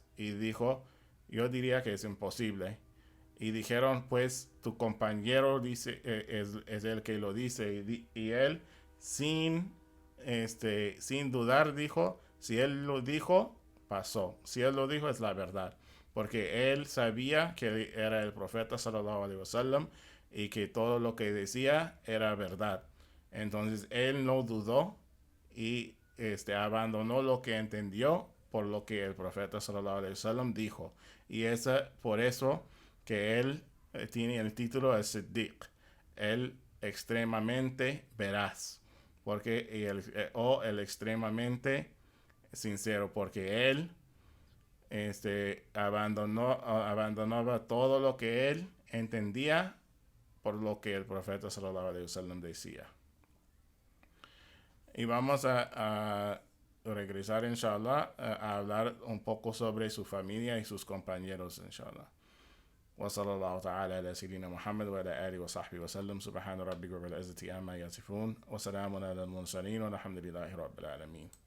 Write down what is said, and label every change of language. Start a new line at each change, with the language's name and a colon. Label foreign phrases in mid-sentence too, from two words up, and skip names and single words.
Spanish: Y dijo, yo diría que es imposible. Y dijeron, pues tu compañero dice, es el que lo dice. Y él, sin dudar, dijo, si él lo dijo, pasó. Si él lo dijo, es la verdad. Porque él sabía que era el profeta
Arabic: صلى الله عليه وسلم
Spanish: y que todo lo que decía era verdad. Entonces él no dudó y abandonó lo que entendió por lo que el profeta
Arabic: صلى الله عليه وسلم
Spanish: dijo. Y por eso que él tiene el título de Siddiq, el extremadamente veraz, porque el extremadamente sincero, porque él abandonaba todo lo que él entendía por lo que el profeta
Arabic: صلى الله عليه وسلم
Spanish: decía. Y vamos a regresar, inshallah, a hablar un poco sobre su familia y sus compañeros, inshallah.
Arabic: وصلى الله تعالى على سيدنا محمد وعلى آله وصحبه وسلم. سبحان ربك رب العزة عما يصفون وسلام على المرسلين والحمد لله رب العالمين.